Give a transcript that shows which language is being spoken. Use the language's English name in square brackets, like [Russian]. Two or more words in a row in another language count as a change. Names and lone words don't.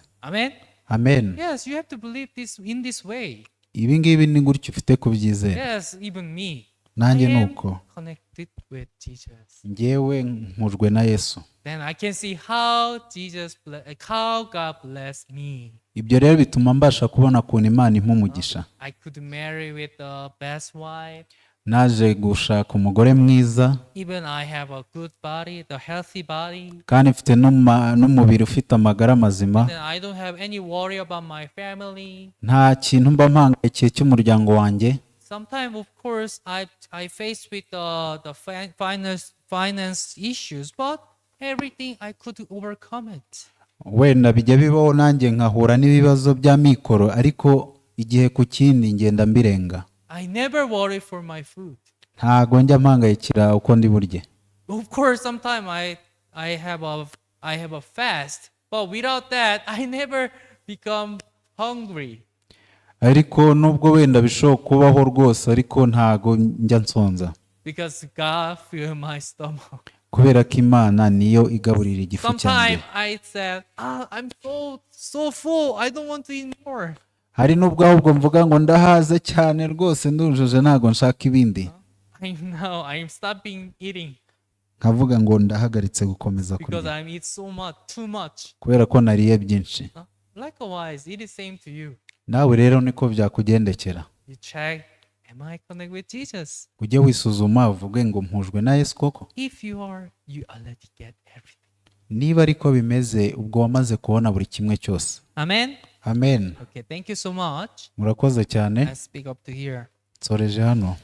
[English] Amen. Amen. Yes, you have to believe this in this way. [Kinyarwanda] Ibi ngibi ni gutyo ufite kubyizera. [English] Yes, even me. [Kinyarwanda] Nanjye [English] I am [Kinyarwanda] nuko [English] connected with Jesus. [Kinyarwanda] njyewe mpujwe na Yesu. [English] Then I can see how how God blessed me. [Kinyarwanda] Ibyo rero bituma mbasha kubona ukuntu Imana impa umugisha. [English] I could marry with the best wife. [Kinyarwanda] Naje gushaka umugore mwiza, [English] Even I have a good body, the healthy body. [Kinyarwanda] kandi mfite n'umubiri ufite amagara mazima. [English] Then I don't have any worry about my family. [Kinyarwanda] Nta kintu mba mpangayikiye cy'umuryango wanjye. [English] Sometimes, of course, I face with the finance issues, but everything I could overcome it. [Kinyarwanda] Wenda bijya bibaho nanjye nkahura n'ibibazo bya mikoro, ariko igihe ku kindi ngenda mbirenga. [English] I never worry for my food. [Kinyarwanda] Ntago njya mpangayikira uko ndi burye. [English] Of course, sometimes I have a fast, but without that, I never become hungry. [Kinyarwanda] ariko nubwo wenda bishobora kubaho rwose ariko ntago njya nsonza [English] because God fill my stomach. [Kinyarwanda] kubera ko Imana niyo igaburira igifu cyanjye. [English] Sometimes I said, I'm so full. I don't want to eat more. [Kinyarwanda] hari n'ubwo ahubwo mvuga ngo ndahaze cyane rwose ndujuje ntago nshaka ibindi, [English] I'm stopping eating [Kinyarwanda] nkavuga ngo ndahagaritse gukomeza [English] because [Kinyarwanda] kurya [English] I eat too much. [Kinyarwanda] kubera ko nariye byinshi. [English] Likewise, it is same to you. [Kinyarwanda] nawe rero niko byakugendekera. [English] You check, am I connected with Jesus? [Kinyarwanda] ujye wisuzuma uvuge ngo mpujwe na Yesu koko. [English] If you are, you already get everything. [Kinyarwanda] niba ariko bimeze ubwo wamaze kubona buri kimwe cyose. [English] Amen. Amen. Okay, thank you so much. [Kinyarwanda] murakoze cyane. [English] I speak up to here. [Kinyarwanda] nsoreje hano.